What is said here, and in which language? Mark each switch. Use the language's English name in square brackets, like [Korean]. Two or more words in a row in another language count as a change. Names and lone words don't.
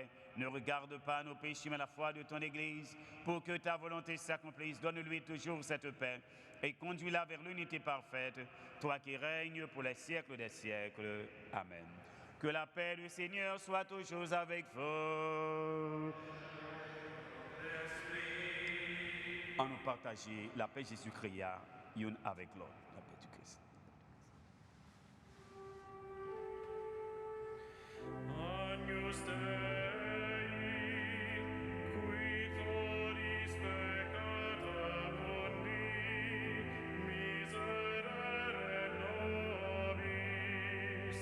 [French] Ne regarde pas nos péchés, mais la foi de ton Église. Pour que ta volonté s'accomplisse, donne-lui toujours cette paix et conduis-la vers l'unité parfaite, toi qui règnes pour les siècles des siècles. Amen. Que la paix du Seigneur soit toujours avec vous. En nous partager la paix Jésus-Christ, une avec l'autre. La paix du Christ. [Latin] Agnus Dei, qui tollis peccata mundi, miserere nobis.